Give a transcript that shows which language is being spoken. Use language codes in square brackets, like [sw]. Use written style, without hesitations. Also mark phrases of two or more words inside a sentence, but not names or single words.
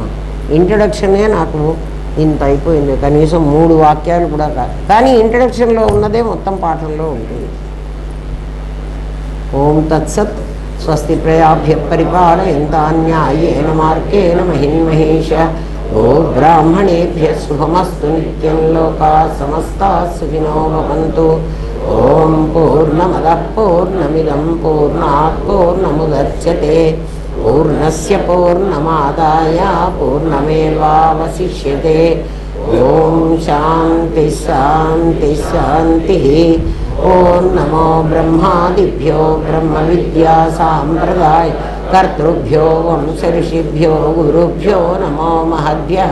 [te] ఇంట్రడక్షనే నాకు ఇంత అయిపోయింది, కనీసం 3 వాక్యాలు కూడా కాదు, కానీ ఇంట్రడక్షన్లో ఉన్నదే మొత్తం పాఠంలో ఉంటుంది. [sa] ఓం తత్సత్. స్వస్తి ప్రయాభ్య పరిపాలయంతాన్యాయేన మార్గేణ మహిన్మహేష. ఓ బ్రాహ్మణేభ్య శుభమస్తు నిత్యం. లోకా సమస్తా సుఖినో భవంతు. ఓం పూర్ణమదః పూర్ణమిదం పూర్ణాత్ పూర్ణముదచ్యతే. పూర్ణస్య పూర్ణమాదాయ పూర్ణమేవావశిష్యతే. ఓం శాంతి శాంతి శాంతి. ఓం నమో బ్రహ్మాదిభ్యో బ్రహ్మ విద్యా సాంప్రదాయ కర్తృభ్యో వంశ ఋషిభ్యో గురుభ్యో నమో మహద్భ్యః.